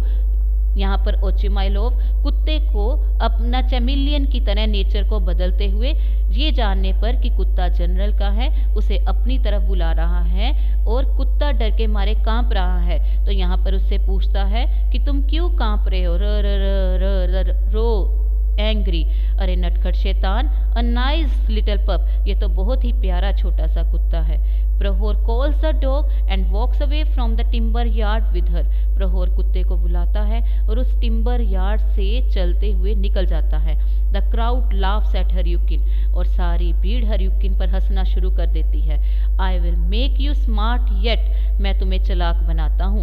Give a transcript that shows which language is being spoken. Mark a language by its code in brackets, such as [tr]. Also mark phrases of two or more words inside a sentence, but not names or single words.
[hi] यहाँ पर ओचिमाइलोव कुत्ते को अपना चैमिलियन की तरह नेचर को बदलते हुए, ये जानने पर कि कुत्ता जनरल का है, उसे अपनी तरफ बुला रहा है और कुत्ता डर के मारे कांप रहा है। तो यहाँ पर उससे पूछता है कि तुम क्यों कांप रहे हो। र र र र र रो एंग्री, अरे नटखट शैतान। [en] a nice little pup, [hi] ये तो बहुत ही प्यारा छोटा सा कुत्ता है। [en] Prahor calls the dog and walks away from the timber yard with her, [hi] प्रहोर कुत्ते को बुलाता है और उस टिम्बर यार्ड से चलते हुए निकल जाता है। [en] the crowd laughs at Haryukin, [hi] और सारी भीड़ हरयुकिन पर हंसना शुरू कर देती है। [en] I will make you smart yet, [hi] मैं तुम्हें चालाक बनाता हूँ।